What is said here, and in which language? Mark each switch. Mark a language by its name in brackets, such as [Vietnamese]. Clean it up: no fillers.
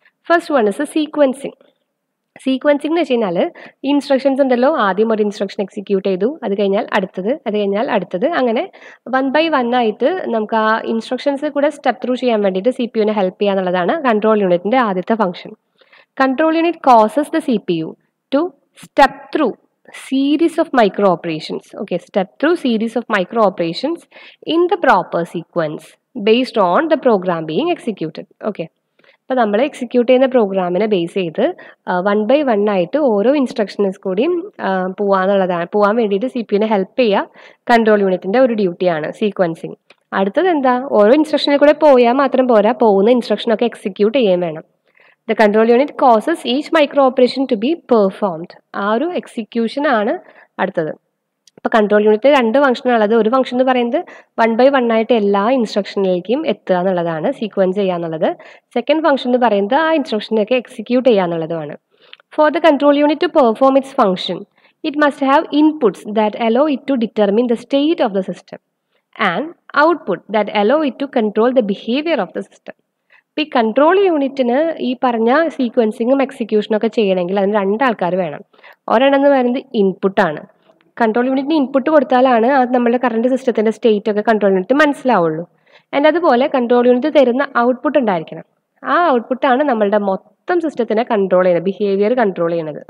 [Malayalam] First one is sequencing. Sequencing എന്ന് വെച്ച് കഴിഞ്ഞാൽ ഇൻസ്ട്രക്ഷൻസ് ഉണ്ടല്ലോ, ആദ്യം ഒരു ഇൻസ്ട്രക്ഷൻ എക്സിക്യൂട്ട് ചെയ്തു, അത് കഴിഞ്ഞാൽ അടുത്തത്, അങ്ങനെ 1 by 1 ആയിട്ട് നമുക്ക് ആ ഇൻസ്ട്രക്ഷൻസ് കൂടെ സ്റ്റെപ്പ് ത്രൂ ചെയ്യാൻ വേണ്ടിയിട്ട് CPU-നെ ഹെൽപ്പ് ചെയ്യുക എന്നുള്ളതാണ് കൺട്രോൾ യൂണിറ്റിൻ്റെ ആദ്യത്തെ function. [English] Control unit causes the CPU to step through series of micro operations. Okay, step through series of micro operations in the proper sequence based on the program being executed. [Malayalam] Okay, അപ്പോൾ നമ്മൾ execute ചെയ്യുന്ന പ്രോഗ്രാമിനെ base ചെയ്ത് 1 by 1 ആയിട്ട് ഓരോ instructions കൂടിയും പോകാൻ വേണ്ടിയിട്ട് CPU-നെ ഹെൽപ്പ് ചെയ്യുക കൺട്രോൾ യൂണിറ്റിൻ്റെ ഒരു ഡ്യൂട്ടിയാണ് സീക്വൻസിങ്. അടുത്തത് എന്താ, ഓരോ ഇൻസ്ട്രക്ഷനിൽ കൂടെ പോയാൽ മാത്രം പോരാ, പോകുന്ന ഇൻസ്ട്രക്ഷനൊക്കെ എക്സിക്യൂട്ട് ചെയ്യാൻ വേണം. [English] The control unit causes each micro operation to be performed. [Malayalam] ആ ഒരു എക്സിക്യൂഷൻ ആണ് അടുത്തത്. അപ്പോൾ കൺട്രോൾ യൂണിറ്റ് 2 ഫംഗ്ഷനുള്ളത്. ഒരു ഫംഗ്ഷൻ എന്ന് പറയുന്നത് 1 by 1 ആയിട്ട് എല്ലാ ഇൻസ്ട്രക്ഷനിലേക്കും എത്തുക എന്നുള്ളതാണ്, സീക്വൻസ് ചെയ്യുക എന്നുള്ളത്. സെക്കൻഡ് ഫംഗ്ഷൻ എന്ന് പറയുന്നത് ആ ഇൻസ്ട്രക്ഷനൊക്കെ എക്സിക്യൂട്ട് ചെയ്യുക എന്നുള്ളതുമാണ്. [English] For the control unit to perform its function it must have inputs that allow it to determine the state of the system and output that allow it to control the behavior of the system. [Malayalam] ഇപ്പോൾ ഈ control യൂണിറ്റിന് ഈ പറഞ്ഞ സീക്വൻസിങ്ങും എക്സിക്യൂഷനും ഒക്കെ ചെയ്യണമെങ്കിൽ അതിന് രണ്ടാൾക്കാർ വേണം. ഒരെണ്ണം എന്ന് പറയുന്നത് ഇൻപുട്ടാണ്. കൺട്രോൾ യൂണിറ്റിന് ഇൻപുട്ട് കൊടുത്താലാണ് അത് നമ്മുടെ കറണ്ട് സിസ്റ്റത്തിൻ്റെ സ്റ്റേറ്റ് ഒക്കെ കൺട്രോൾ യൂണിറ്റ് മനസ്സിലാവുള്ളൂ. ആൻഡ് അതുപോലെ കൺട്രോൾ യൂണിറ്റ് തരുന്ന ഔട്ട്പുട്ട് ഉണ്ടായിരിക്കണം. ആ ഔട്ട്പുട്ടാണ് നമ്മളുടെ മൊത്തം സിസ്റ്റത്തിനെ കൺട്രോൾ ചെയ്യുന്നത്, ബിഹേവിയർ കൺട്രോൾ ചെയ്യുന്നത്.